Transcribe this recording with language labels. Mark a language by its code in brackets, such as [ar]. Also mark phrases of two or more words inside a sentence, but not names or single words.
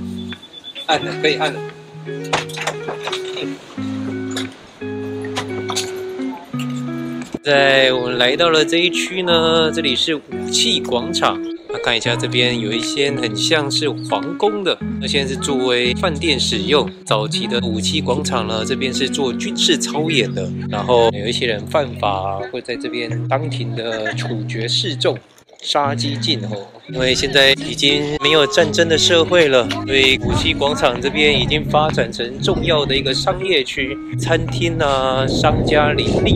[zh] 按了，可以按了。我們來到了這一區呢，這裡是武器廣場。那看一下這邊有一些很像是皇宮的，那現在是作為飯店使用。早期的武器廣場呢，這邊是做軍事操演的，然後有一些人犯法會在這邊當庭的處決示眾。殺雞儆猴，因為現在已經沒有戰爭的社會了，所以武器廣場這邊已經發展成重要的一個商業區，餐廳啊，商家林立。